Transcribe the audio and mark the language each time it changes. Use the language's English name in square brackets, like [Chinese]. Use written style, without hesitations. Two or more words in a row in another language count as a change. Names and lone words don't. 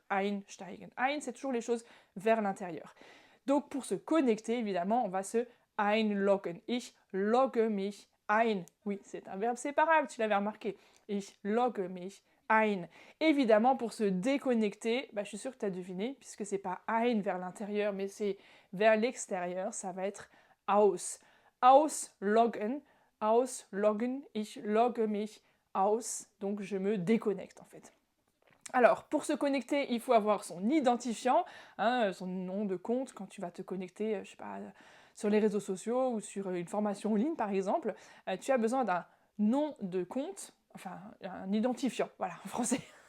[German] Einsteigen. Ein, [French] c'est toujours les choses vers l'intérieur. Donc pour se connecter, évidemment, on va se einloggen. [German] Ich logge mich ein. [French] Oui, c'est un verbe séparable, tu l'avais remarqué. [German] Ich logge mich ein. [French] Évidemment, pour se déconnecter, je suis sûre que tu as deviné, puisque c'est pas ein vers l'intérieur, mais c'est vers l'extérieur, ça va être aus. [German] Ausloggen. Ausloggen, ich logge mich aus, [French] donc je me déconnecte en fait. Alors, pour se connecter, il faut avoir son identifiant, son nom de compte quand tu vas te connecter, je sais pas, sur les réseaux sociaux ou sur une formation en ligne par exemple. Tu as besoin d'un nom de compte, enfin un identifiant, voilà, en français.